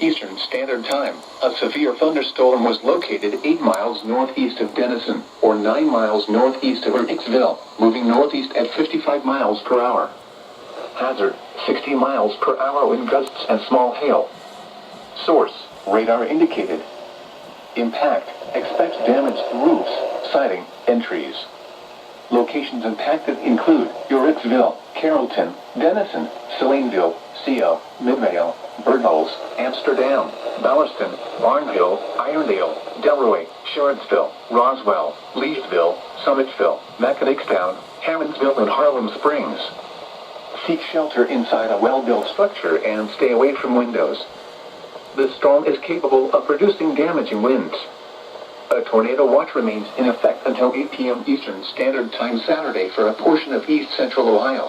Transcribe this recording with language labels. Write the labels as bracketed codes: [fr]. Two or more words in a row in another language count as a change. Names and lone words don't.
[en] Eastern Standard Time, a severe thunderstorm was located 8 miles northeast of Denison, or 9 miles northeast of Hicksville, moving northeast at 55 miles per hour. Hazard, 60 miles per hour wind gusts and small hail. Source, radar indicated. Impact, expect damage to roofs, siding, and trees. Locations impacted include Uricksville, Carrollton, Denison, Salineville, CO, Midvale, Birdholes, Amsterdam, Bowerston, Barnhill, Irondale, Delroy, Shardsville, Roswell, Leesville, Summitville, Mechanicstown, Harrinsville, and Harlem Springs. Seek shelter inside a well-built structure and stay away from windows. The storm is capable of producing damaging winds. A tornado watch remains in effect until 8 p.m. Eastern Standard Time Saturday for a portion of East Central Ohio.